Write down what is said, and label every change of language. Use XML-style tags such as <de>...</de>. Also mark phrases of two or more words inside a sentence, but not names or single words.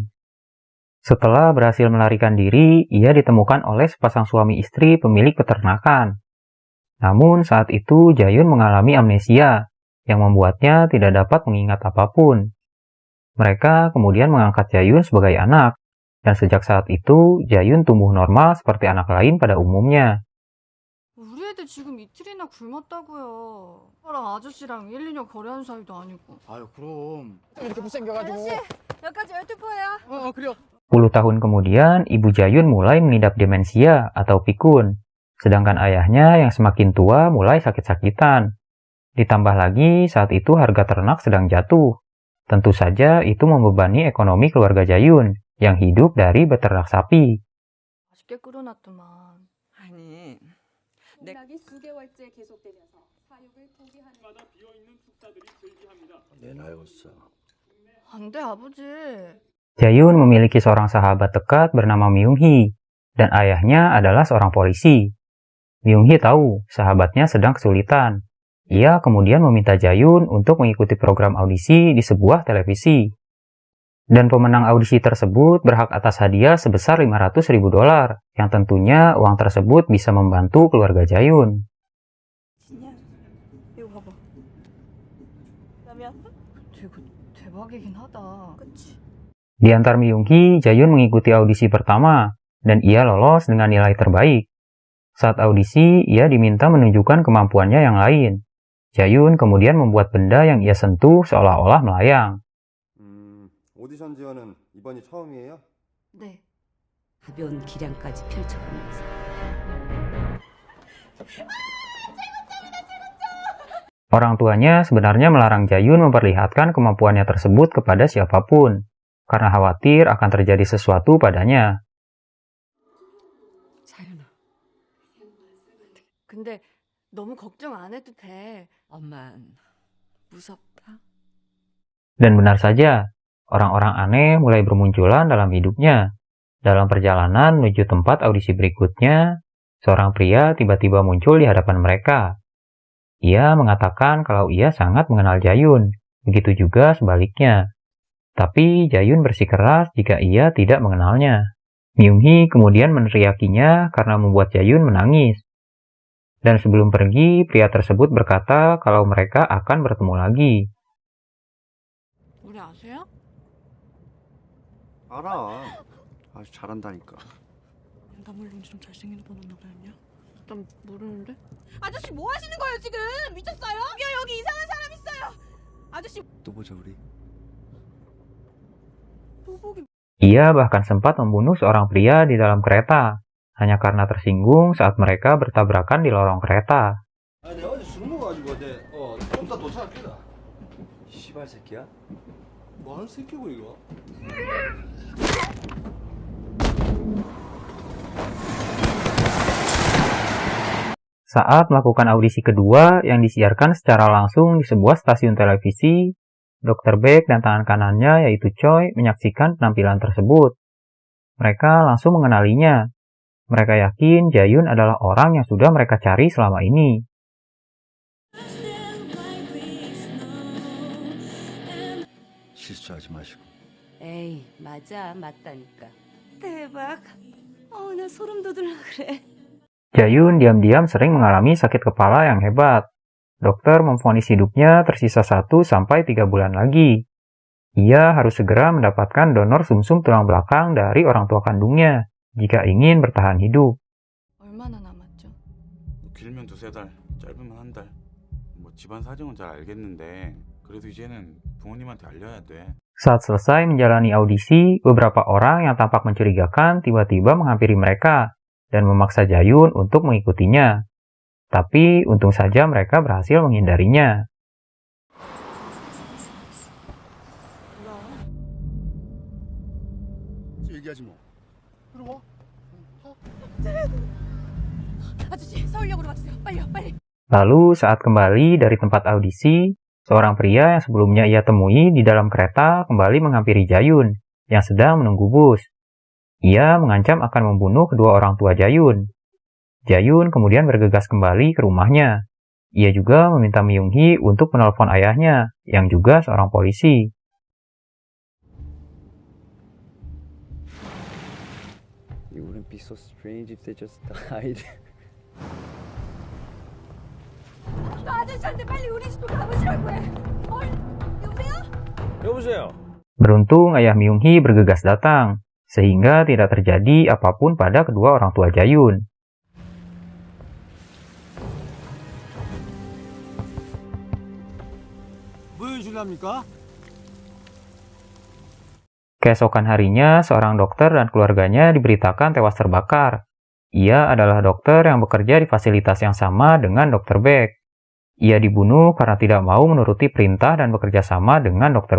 <id>Setelah berhasil melarikan diri, ia ditemukan oleh sepasang suami istri pemilik peternakan. Namun saat itu Jayun mengalami amnesia, yang membuatnya tidak dapat mengingat apapun. Mereka kemudian mengangkat Jayun sebagai anak, dan sejak saat itu Jayun tumbuh normal seperti anak lain pada umumnya.</id> <ko>우리 애들 지금 이틀이나 굶었다고요. 저랑 아저씨랑 1, 2년 거래한 사이도 아니고. 아유 그럼 이렇게 못생겨가지고. 아저씨 여기까지 12포예요. 그래요.</ko> <id>10 tahun kemudian, ibu Jayun mulai mengidap demensia atau pikun, sedangkan ayahnya yang semakin tua mulai sakit-sakitan. Ditambah lagi saat itu harga ternak sedang jatuh. Tentu saja itu membebani ekonomi keluarga Jayun yang hidup dari beternak sapi.</id> <ko>맛있게 끓여놨더만. 아니, 공락이 수개월째 계속되면서 사육을 포기하는 마다 비어있는 축사들이 즐비합니다. 내놔야겠어. 안 돼, 아버지.</ko> <id>Jayun memiliki seorang sahabat dekat bernama Myung-hee, dan ayahnya adalah seorang polisi. Myung-hee tahu sahabatnya sedang kesulitan. Ia kemudian meminta Jayun untuk mengikuti program audisi di sebuah televisi. Dan pemenang audisi tersebut berhak atas hadiah sebesar $500.000, yang tentunya uang tersebut bisa membantu keluarga Jayun.</id> <ko>이거 봐봐. 남이 아파? 되게 대박이긴 하다. 그치?</ko> <id>Di antar Myung-hee, Jayun mengikuti audisi pertama, dan ia lolos dengan nilai terbaik. Saat audisi, ia diminta menunjukkan kemampuannya yang lain. Jayun kemudian membuat benda yang ia sentuh seolah-olah melayang.</id> <ko>오디션 지원은 이번이 처음이에요? 네. 가벼운 기량까지 펼쳐보면서.</ko> <id>Orang tuanya sebenarnya melarang Jayun memperlihatkan kemampuannya tersebut kepada siapapun, karena khawatir akan terjadi sesuatu padanya.</id> <ko>자윤아, 근데 너무 걱정 안 해도 돼. 엄만 무섭다.</ko> <id>Dan benar saja, orang-orang aneh mulai bermunculan dalam hidupnya. Dalam perjalanan menuju tempat audisi berikutnya, seorang pria tiba-tiba muncul di hadapan mereka. Ia mengatakan kalau ia sangat mengenal Jayun, begitu juga sebaliknya. Tapi Jayun bersikeras jika ia tidak mengenalnya. Myung-hee kemudian meneriakinya karena membuat Jae-yoon menangis. Dan sebelum pergi, pria tersebut berkata kalau mereka akan bertemu lagi.</id> <ko>우리 아세요? 알아. 아주 잘한다니까. 나 물론 좀 잘생긴 오빠 만나 봐야냐? 난 모르는데. 아저씨 뭐 하시는 거예요 지금? 미쳤어요? 여기 이상한 사람 있어요. 아저씨 또 보자 우리. 도복이</ko> <id>Ia bahkan sempat membunuh seorang pria di dalam kereta, hanya karena tersinggung saat mereka bertabrakan di lorong kereta.</id> <ko>아니 내가 어제 술 먹어가지고 좀 이따 도착할게다. 씨발 새끼야? 뭐 하는 새끼고 이거?</ko> <id>Saat melakukan audisi kedua yang disiarkan secara langsung di sebuah stasiun televisi, Dr. Baek dan tangan kanannya yaitu Choi menyaksikan penampilan tersebut. Mereka langsung mengenalinya. Mereka yakin Jae-yoon adalah orang yang sudah mereka cari selama ini.</id> <ko>실수하지 마시고. 에이, 맞아. 맞다니까. 대박. 나 소름 돋으려 그래.</ko> <id>Jae-yoon diam-diam sering mengalami sakit kepala yang hebat. Dokter memvonis hidupnya tersisa 1-3 bulan lagi. Ia harus segera mendapatkan donor sumsum tulang belakang dari orang tua kandungnya jika ingin bertahan hidup.</id> <ko>얼마나 남았죠? 길면 2-3달, 짧으면 1달. 뭐 집안 사정은 잘 알겠는데 그래도 이제는 부모님한테 알려야 돼.</ko> <id>Saat selesai menjalani audisi, beberapa orang yang tampak mencurigakan tiba-tiba menghampiri mereka dan memaksa Jae-yoon untuk mengikutinya. Tapi untung saja mereka berhasil menghindarinya.</id> <ko>얘기하지 뭐. 들어와. 아저씨 서울역으로 와주세요. 빨리요 빨리.</ko> <id>Lalu saat kembali dari tempat audisi, seorang pria yang sebelumnya ia temui di dalam kereta kembali menghampiri Jae-yoon yang sedang menunggu bus. Ia mengancam akan membunuh kedua orang tua Jae-yoon. Jae-yoon kemudian bergegas kembali ke rumahnya. Ia juga meminta Myung-hee untuk menelpon ayahnya, yang juga seorang polisi.</id> <en>It wouldn't be so strange if they just died.</en> <ko>아저씨한테 빨리 우리 집으로 가보시라고 해. 여보세요? 여보세요.</ko> <id>Beruntung ayah Myung-hee bergegas datang, sehingga tidak terjadi apapun pada kedua orang tua Jae-yoon.</id> <ko>뭐 해주랍니까?</ko> <id>Keesokan harinya, seorang dokter dan keluarganya diberitakan tewas terbakar. Ia adalah dokter yang bekerja di fasilitas yang sama dengan Dr. Baek. Ia dibunuh karena tidak mau menuruti perintah dan bekerja sama dengan Dr.</id>